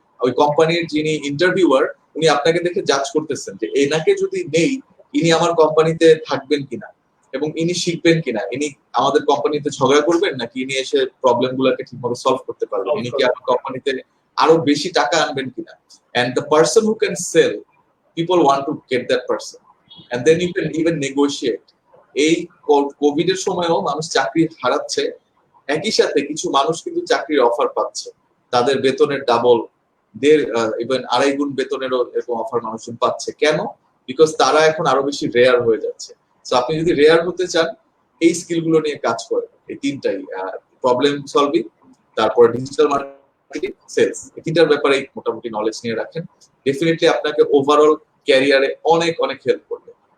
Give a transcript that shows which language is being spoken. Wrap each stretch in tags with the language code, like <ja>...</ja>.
<bn>ওই কোম্পানির যিনি ইন্টারভিউয়ার, উনি আপনাকে দেখে জাজ করতেছেন যে এনাকে যদি নেই, ইনি আমার কোম্পানিতে থাকবেন কিনা, এবং ইনি শিখবেন কিনা, ইনি আমাদের কোম্পানিতে ঝগড়া করবেন নাকি ইনি এসে প্রবলেম গুলোকে ঠিকমতো সলভ করতে পারবেন, ইনি কি আমার কোম্পানিতে আরো বেশি টাকা আনবেন কিনা।</bn> <en>And the person who can sell, people want to get that person, and then you can even negotiate.</en> <bn>এই কোভিড এর সময়ও মানুষ চাকরি হারাচ্ছে, একই সাথে কিছু মানুষ কিন্তু চাকরির অফার পাচ্ছে, তাদের বেতনের ডাবল, ইভেন 2.5 গুণ বেতনেরও এরকম অফার মানুষজন পাচ্ছে। কেন? বিকজ তারা এখন আরো বেশি রেয়ার হয়ে যাচ্ছে। সো আপনি যদি রেয়ার হতে চান, এই স্কিল গুলো নিয়ে কাজ করেন, এই তিনটাই, প্রবলেম সলভিং, তারপর ডিজিটাল মার্কেটিং, সেলস, এই তিনটার ব্যাপারে মোটামুটি নলেজ নিয়ে রাখেন, ডেফিনেটলি আপনাকে ওভারঅল ক্যারিয়ারে অনেক অনেক হেল্প করবে।</bn>